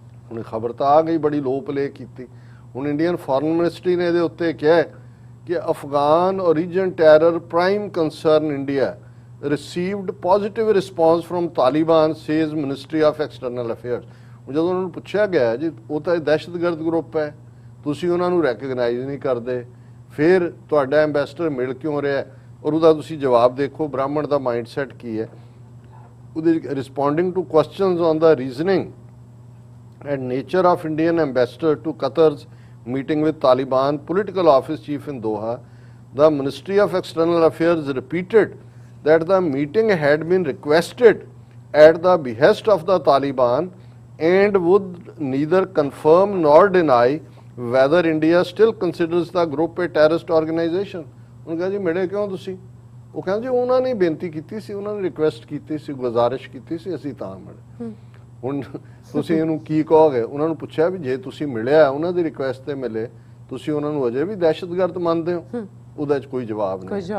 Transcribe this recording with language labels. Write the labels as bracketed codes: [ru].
[pa] ਹੁਣ ਖਬਰ ਤਾਂ ਆ ਗਈ, ਬੜੀ ਲੋ ਪਲੇ ਕੀਤੀ। ਹੁਣ ਇੰਡੀਅਨ ਫੋਰਨ ਮਿਨਿਸਟਰੀ ਨੇ ਇਹਦੇ ਉੱਤੇ ਕਿਹਾ ਕਿ [en] Afghan origin terror prime concern India received positive response from Taliban says Ministry of External Affairs. [pa] ਜਦੋਂ ਉਹਨਾਂ ਨੂੰ ਪੁੱਛਿਆ ਗਿਆ ਜੀ ਉਹ ਤਾਂ ਦਹਿਸ਼ਤਗਰਦ ਗਰੁੱਪ ਹੈ, ਤੁਸੀਂ ਉਹਨਾਂ ਨੂੰ ਰੈਕਗਨਾਈਜ਼ ਨਹੀਂ ਕਰਦੇ, ਫਿਰ ਤੁਹਾਡਾ ਐਂਬੈਸਡਰ ਮਿਲ ਕਿਉਂ ਰਿਹਾ? ਔਰ ਉਹਦਾ ਤੁਸੀਂ ਜਵਾਬ ਦੇਖੋ ਬ੍ਰਾਹਮਣ ਦਾ ਮਾਈਂਡਸੈਟ ਕੀ ਹੈ। [en] ਉਹਦੇ responding to questions on the reasoning and nature of Indian ambassador to Qatar's meeting with Taliban political office chief in Doha, the Ministry of External Affairs repeated that the meeting had been requested at the behest of the Taliban and would neither confirm nor deny whether India still considers the group a terrorist organization। [pa] ਉਹਨਾਂ ਕਹਿੰਦੇ ਜੀ ਮਿਲੇ ਕਿਉਂ ਤੁਸੀਂ? ਉਹ ਕਹਿੰਦੇ ਜੀ ਉਹਨਾਂ ਨੇ ਬੇਨਤੀ ਕੀਤੀ ਸੀ, ਉਹਨਾਂ ਨੇ ਰਿਕੁਐਸਟ ਕੀਤੀ ਸੀ, ਗੁਜ਼ਾਰਿਸ਼ ਕੀਤੀ ਸੀ, ਅਸੀਂ ਤਾਂ ਮਿਲੇ। ਹੁਣ ਤੁਸੀਂ ਇਹਨੂੰ ਕੀ ਕਹੋਗੇ? ਉਹਨਾਂ ਨੂੰ ਪੁੱਛਿਆ ਵੀ ਜੇ ਤੁਸੀਂ ਮਿਲਿਆ ਉਹਨਾਂ ਦੀ ਰਿਕੁਐਸਟ ਤੇ ਮਿਲੇ, ਤੁਸੀਂ ਉਹਨਾਂ ਨੂੰ ਅਜੇ ਵੀ ਦਹਿਸ਼ਤਗਰਦ ਮੰਨਦੇ ਹੋ? ਉਹਦੇ 'ਚ ਕੋਈ ਜਵਾਬ ਨਹੀਂ।